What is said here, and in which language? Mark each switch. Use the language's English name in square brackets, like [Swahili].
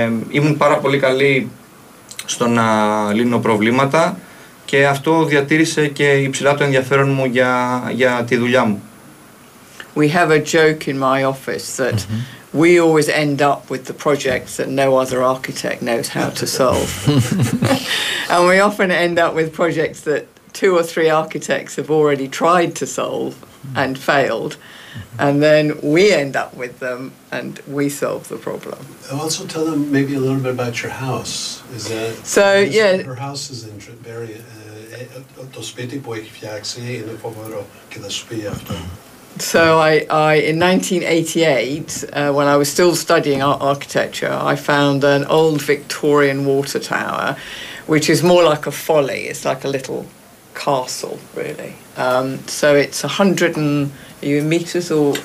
[Greek] Ήμουν πάρα πολύ καλή στο να λύνω προβλήματα και αυτό διατήρησε και υψηλά το ενδιαφέρον μου για τη δουλειά μου. [English] We have a joke in my office that mm-hmm. we always end up with the projects that no other architect knows how to solve. And we often end up with projects that two or three architects have already tried to solve and failed. And then we end up with them and we solve the problem. Also tell them maybe a little bit about your house. Is that so, yeah. Her house is in very [Greek] το σπίτι που έχει φτιάξει είναι φοβερό και θα σου πει αυτό. [English] So I in 1988, when I was still studying architecture, I found an old Victorian water tower, which is more like a folly. It's like a little castle, really. So it's 100 and, are you in meters or?